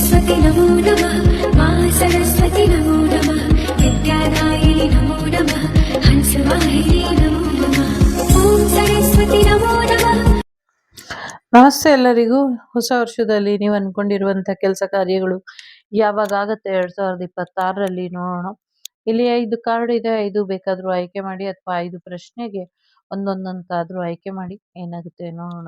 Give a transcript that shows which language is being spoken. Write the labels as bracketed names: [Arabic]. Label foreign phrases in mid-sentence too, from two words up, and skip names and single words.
[Sanskrit] सरस्वती नमो नमः मा सरस्वती नमो नमः विद्यादायिनि नमो नमः हंसवाहिनी नमो नमः ॐ सरस्वती नमो नमः। [Kannada] ನಮಸ್ತೆ ಎಲ್ಲರಿಗೂ. ಹೊಸ ವರ್ಷದಲ್ಲಿ ನೀವು ಅನ್ಕೊಂಡಿರುವಂತ ಕೆಲಸ ಕಾರ್ಯಗಳು ಯಾವಾಗ ಆಗತ್ತೆ 2026ರಲ್ಲಿ ನೋಡೋಣ. ಇಲ್ಲಿ 5 ಕಾರ್ಡ್ ಇದೆ, 5 ಬೇಕಾದ್ರೂ ಆಯ್ಕೆ ಮಾಡಿ ಅಥವಾ 5 ಪ್ರಶ್ನೆಗೆ ಒಂದೊಂದಂತಾದ್ರೂ ಆಯ್ಕೆ ಮಾಡಿ, ಏನಾಗುತ್ತೆ ನೋಡೋಣ.